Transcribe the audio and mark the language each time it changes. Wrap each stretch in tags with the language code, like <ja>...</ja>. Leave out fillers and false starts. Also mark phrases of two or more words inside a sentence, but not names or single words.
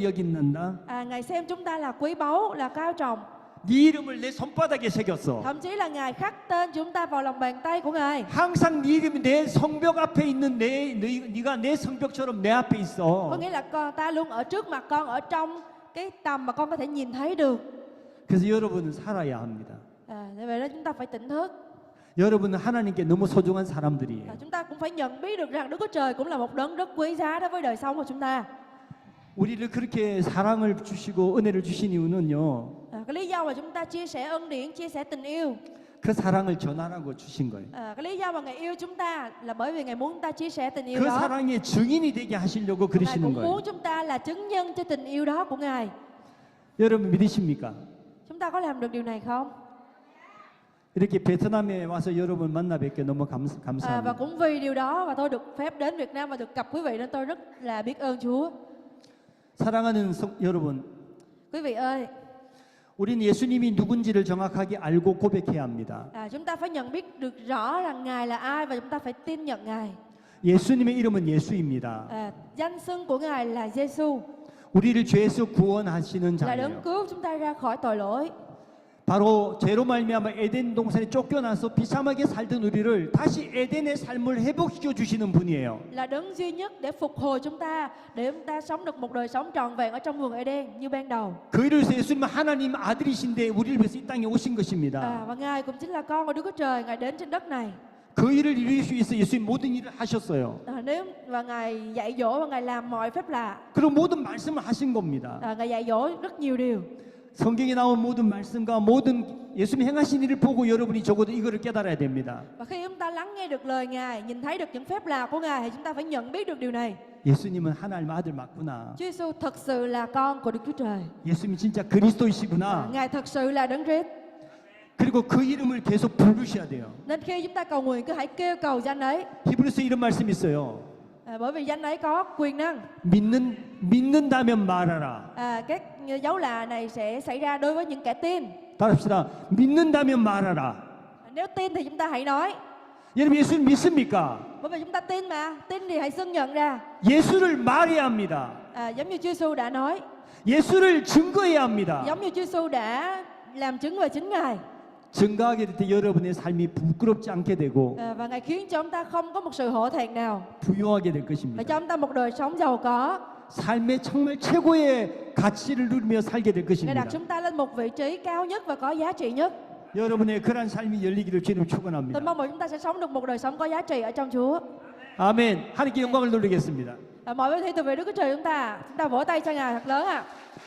<vi>Ngài xem chúng ta là quý báu, là cao trọng.</vi> <ko>네 이름을 내 손바닥에 새겼어.</ko> <vi>Thậm chí là Ngài khắc tên chúng ta vào lòng bàn tay của Ngài.</vi> <ko>항상 네 이름이 내 성벽 앞에 있는 네가 내 성벽처럼 내 앞에</ko> <vi>Có</vi> <ko>있어.</ko> <vi>nghĩa là ta luôn ở trước mặt con, ở trong cái tầm mà con có thể nhìn thấy được.</vi> <ko>그래서 여러분은 살아야 합니다.</ko> <vi>Như vậy đó chúng ta phải tỉnh thức.</vi> <ko>여러분은 하나님께 너무 소중한 사람들이에요.</ko> <vi>Chúng ta cũng phải nhận biết được rằng Đức Chúa Trời cũng là một đấng rất quý giá đối với đời sống của chúng ta.</vi> <ko>우리를 그렇게 사랑을 주시고 은혜를 주신 이유는요.</ko> <vi>Cái lý do mà chúng ta chia sẻ ân điển, chia sẻ tình yêu,</vi> <ko>그 사랑을 전하라고 주신 거예요.</ko> <vi>cái lý do mà Ngài yêu chúng ta là bởi vì Ngài muốn chúng ta chia sẻ tình yêu</vi> <ko>그</ko> <vi>đó.</vi> <ko>사랑의 증인이 되게 하시려고</ko> <vi>Ngài</vi> <ko>그러시는</ko> <vi>cũng</vi> <ko>거예요.</ko> <vi>muốn chúng ta là chứng nhân cho tình yêu đó của Ngài.</vi> <ko>여러분 믿으십니까?</ko> <vi>Chúng ta có làm được điều này không?</vi> <ko>이렇게 베트남에 와서 여러분 만나 뵙게 너무</ko> <vi>Và</vi> <ko>감사합니다.</ko> <vi>cũng vì điều đó mà tôi được phép đến Việt Nam và được gặp quý vị nên tôi rất là biết ơn Chúa.</vi> <ko>사랑하는 여러분,</ko> <vi>Quý vị ơi,</vi> <ko>우리는 예수님이 누군지를 정확하게 알고 고백해야 합니다.</ko> <vi>chúng ta phải nhận biết được rõ rằng Ngài là ai và chúng ta phải tin nhận Ngài.</vi> <ko>예수님의 이름은 예수입니다.</ko> <vi>Danh xưng của Ngài là Giêsu,</vi> <ko>우리를 죄에서 구원하시는</ko> <vi>là đấng</vi> <ko>자예요.</ko> <vi>cứu chúng ta ra khỏi tội lỗi.</vi> <ko>바로 죄로 말미암아 에덴 동산에 쫓겨나서 비참하게 살던 우리를 다시 에덴의 삶을 회복시켜 주시는 분이에요.</ko> <vi>Là đấng duy nhất để phục hồi chúng ta, để chúng ta sống được một đời sống trọn vẹn ở trong vườn Eden như ban đầu.</vi> <ko>그 일을 위해서 예수님은 하나님 아들이신데 우리를 위해서 이 땅에 오신 것입니다.</ko> <vi>Và Ngài cũng chính là con của Đức Chúa Trời, Ngài đến trên đất này.</vi> <ko>그 일을 이루기 위해서 예수님 모든 일을 하셨어요.</ko> <vi>Nếu và Ngài dạy dỗ và Ngài làm mọi phép lạ,</vi> <ko>그리고 모든 말씀을 하신 겁니다.</ko> <vi>Ngài dạy dỗ rất nhiều điều.</vi> <ko>성경에 나온 모든 말씀과 모든 예수님 행하신 일을 보고 여러분이 적어도 이거를 깨달아야 됩니다.</ko> <vi>Và khi chúng ta lắng nghe được lời Ngài, nhìn thấy được những phép lạ của Ngài thì chúng ta phải nhận biết được điều này.</vi> <ko>예수님은 하나님 아들 맞구나.</ko> <vi>Chúa Giêsu thật sự là con của Đức Chúa Trời.</vi> <ko>예수님이 진짜 그리스도이시구나.</ko> <vi>Ngài thật sự là đấng Christ.</vi> <ko>그리고 그 이름을 계속 부르셔야 돼요.</ko> <vi>Nên khi chúng ta cầu nguyện cứ hãy kêu cầu danh ấy.</vi> <ko>히브리서 이런 말씀이 있어요.</ko> <vi>Bởi vì danh ấy có quyền năng.</vi> <ko>믿는다면 말하라.</ko> <vi>Các dấu lạ này sẽ xảy ra đối với những kẻ tin.</vi> <ko>따라합시다. 믿는다면 말하라.</ko> <vi>Nếu tin thì chúng ta hãy nói.</vi> <ko>여러분 예수님 믿습니까?</ko> <vi>Bởi vì chúng ta tin mà, tin thì hãy xưng nhận ra.</vi> <ko>예수를 말해야 합니다.</ko> <vi>Giống như Chúa Giêsu đã nói,</vi> <ko>예수를 증거해야 합니다.</ko> <vi>giống như Chúa Giêsu đã làm chứng về chính Ngài.</vi> <ko>증거하게 될 때 여러분의 삶이 부끄럽지 않게 되고</ko> <vi>Và Ngài khiến cho chúng ta không có một sự hổ thẹn nào,</vi> <ko>부유하게 될</ko> <vi>và</vi> <ko>것입니다.</ko> <vi>cho chúng ta một đời sống giàu có.</vi> <ko>삶의 정말 최고의 가치를 누리며 살게 될</ko> <vi>Ngài</vi> <ko>것입니다.</ko> <vi>đặt chúng ta lên một vị trí cao nhất và có giá trị nhất.</vi> <ko>여러분의 그러한 삶이 열리기를 주님</ko> <vi>Tôi</vi> <ko>축원합니다.</ko> <vi>mong rằng chúng ta sẽ sống được một đời sống có giá trị ở trong Chúa.</vi> <ko>아멘. 하나님께 영광을 돌리겠습니다.</ko> <vi>Mọi vị thi từ về Đức Chúa Trời chúng ta vỗ tay cho Ngài thật lớn ạ.</vi>